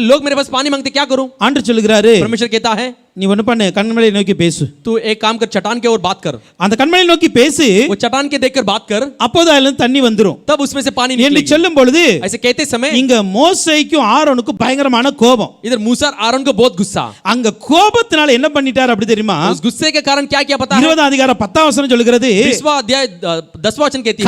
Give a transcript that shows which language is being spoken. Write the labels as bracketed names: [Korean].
[Hindi] लोग मेरे पास पानी मांगते क्या करूं? [Tamil] ஆண்டவர் சொல்லுகிறாரு, [Hindi] परमेश्वर कहता है [Tamil] நீ ஒண்ணு பண்ணு, கண்மலையை நோக்கி பேசு. [Hindi] तू एक काम कर, चट्टान के ओर बात कर। [Tamil] அந்த கண்மலையை நோக்கி பேசு, [Hindi] वो चट्टान के देखकर बात कर, [Tamil] அப்போது அதுல இருந்து தண்ணி வந்துரும் [Hindi] तब उसमें से पानी [Tamil] என்று [Hindi] निकलेगा। [Tamil] சொல்லும் பொழுது [Hindi] ऐसे कहते समय [Tamil] இங்க மோசேக்கும் ஆரோனுக்கும் பயங்கரமான கோபம். [Hindi] इधर मूसा और आरोन को बहुत गुस्सा, [Tamil] அங்க கோபத்தினால என்ன பண்ணிட்டார் அப்படி தெரியுமா? [Hindi] उस गुस्से के कारण क्या किया पता है? [Tamil] 20ஆம் அதிகாரம் 10ஆம் வசனம் சொல்லுகிறது, [Hindi] 20वां अध्याय 10वां वचन कहती है,